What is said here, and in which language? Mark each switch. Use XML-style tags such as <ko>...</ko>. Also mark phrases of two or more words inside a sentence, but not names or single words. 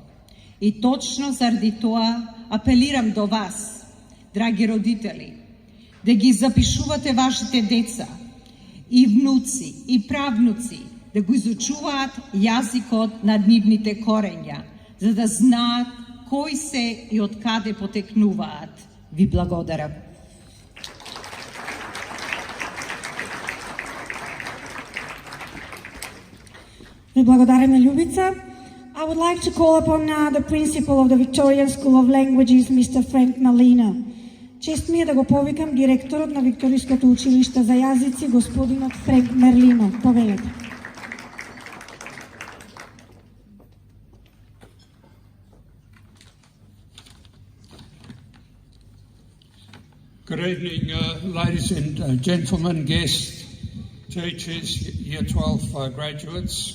<mk>И точно заради тоа апелирам до вас, драги родители, да ги запишувате вашите деца и внуци и правнуци да го изучуваат јазикот на нивните корења, за да знаат кои се и од каде потекнуваат. Ви благодарам. Ви благодариме, Љубица.</mk> <en>I would like to call upon now the principal of the Victorian School of Languages, Mr. Frank Malina.</en> <mk>Чест ми е да го повикам директорот на Викториското училиште за јазици, господинот Френк Мерлино. Повелете.</mk> <en>Good evening, ladies and gentlemen, guests, teachers, Year 12 graduates.</en>